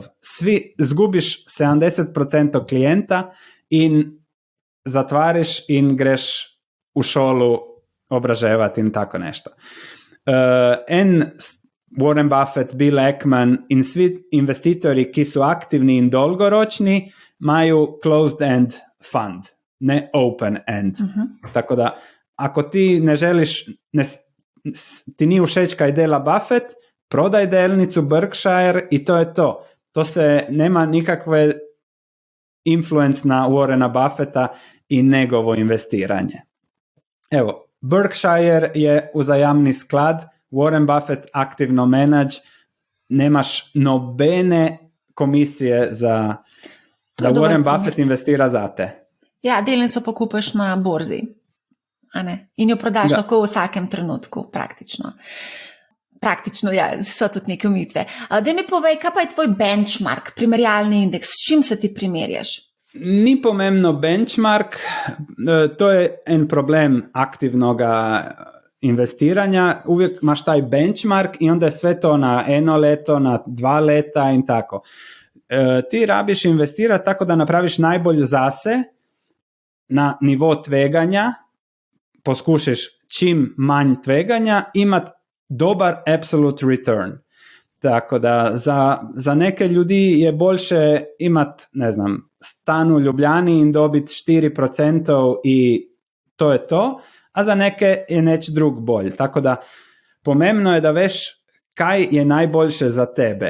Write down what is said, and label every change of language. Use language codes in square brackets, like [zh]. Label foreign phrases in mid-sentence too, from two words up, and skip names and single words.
[hr] Zgubiš 70% klijenta in zatvariš in greš u šolu obraževati in tako nešto. Warren Buffett, Bill Ackman in svi investitori ki su aktivni in dolgoročni imaju [en] closed end fund, [hr] ne [en] open end. [hr] Tako da, ako ti ne želiš, ti nije všeč kaj dela Buffett, prodaj delnicu Berkshire i to je to. To se nema nikakve influence na Warrena Buffetta i njegovo investiranje. Evo, [sl] Berkshire je vzajamni sklad, Warren Buffett aktivno menadž, nemaš nobene komisije da Warren Buffett investira za te. Ja, delnico pa kupiš na borzi, a ne? In jo prodaš lahko v vsakem trenutku, praktično. Praktično, ja, so tudi neke omejitve. Daj mi povej, kaj pa je tvoj benchmark, primerjalni indeks, s čim se ti primerjaš? [hr] Ni pomembno benchmark, to je en problem aktivnoga investiranja, uvijek imaš taj benchmark i onda je sve to na 1 leto, na 2 leta in tako. [sl] Ti rabiš investirati tako da napraviš najbolje zase na nivo tveganja, poskušaš čim manj tveganja, imat dobar [en] absolute return. [sl] Tako da za neke ljudi je boljše imat, ne znam, stan u Ljubljani in dobiti 4% i to je to, a za neke je neč drug bolj. Tako da pomembno je da veš kaj je najboljše za tebe.